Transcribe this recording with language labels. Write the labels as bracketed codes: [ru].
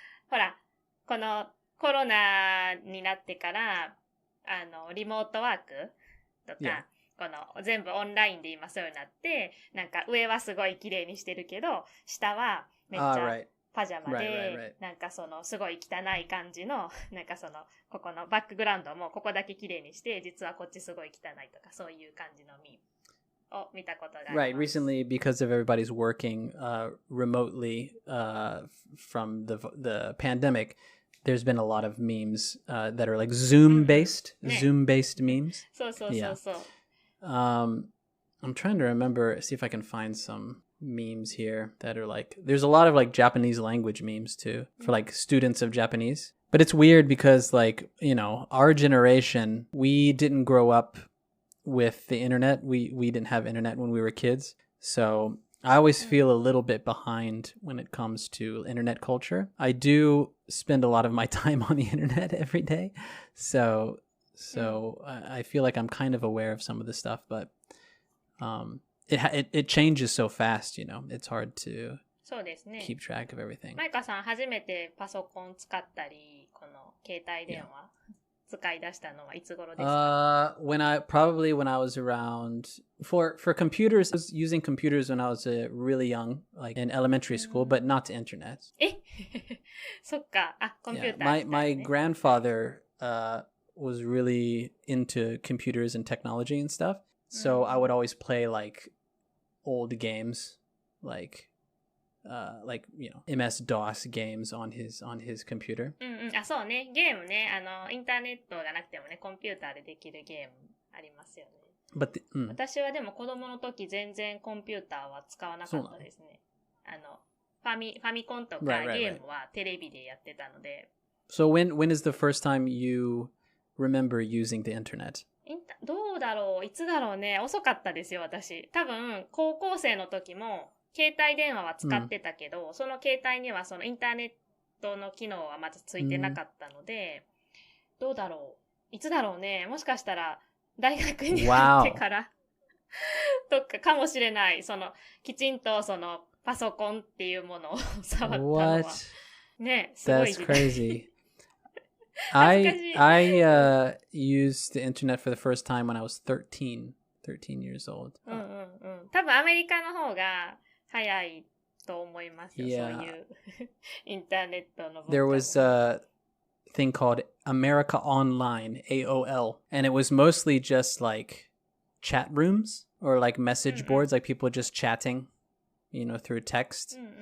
[ja] ほら、このコロナになってから、リモートワークとか、この全部オンラインで今そうになって、なんか上はすごい綺麗にしてるけど、下はめっちゃパジャマで、なんかそのすごい汚い感じの、なんかその、ここのバックグラウンドもここだけ綺麗にして、実はこっちすごい汚いとか、そういう感じのミームを見たことがあります。 [en] Right. Recently, because of everybody's working remotely from the pandemic, there's been a lot of memes that are like Zoom-based memes. [ja] そうそうそうそう。 [en] I'm trying to remember, see if I can find some memes here that are like, there's a lot of like Japanese language memes too, for like students of Japanese. But it's weird because like, you know, our generation, we didn't grow up with the internet. We didn't have internet when we were kids. So I always feel a little bit behind when it comes to internet culture. I do spend a lot of my time on the internet every day. So I feel like I'm kind of aware of some of the stuff, but it changes so fast, you know. It's hard to [ja] そうですね。 [en] keep track of everything. [ja] マイカさん初めてパソコン使ったり、この携帯電話使い出したのはいつ頃ですか？ [en] when I was around for computers, I was using computers when I was really young, like in elementary school, but not to internet. [ja] そっか。あ、コンピュー [en] Yeah, [ja] ター、ね。 [en] my grandfather was really into computers and technology and stuff. So I would always play like old games, like you know, MS-DOS games on his computer. [ja] あ、そうね。ゲームね。インターネットがなくてもね、コンピューターでできるゲームありますよね。 [en] But [ja] 私はでも子供の時全然コンピューターは使わなかったですね。ファミコンとかゲームはテレビでやってたので。 [en] So when is the first time you remember using the internet? [ja] どうだろう、いつだろうね。遅かったですよ、私。多分、高校生の時も、携帯電話は使ってたけど、その携帯にはそのインターネットの機能はまずついてなかったので、どうだろう、いつだろうね。もしかしたら、大学に入ってから、とかかもしれない。きちんとパソコンっていうものを触ったのは。ね、すごい時代。 [en] That's crazy. I used the internet for the first time when I was 13 years old. [ja] 多分アメリカの方が早いと思いますよ。 [en] Yeah. [ja] そういうインターネットの。 [en] There was a thing called America Online, AOL, and it was mostly just like chat rooms or like message boards, like people just chatting, you know, through text.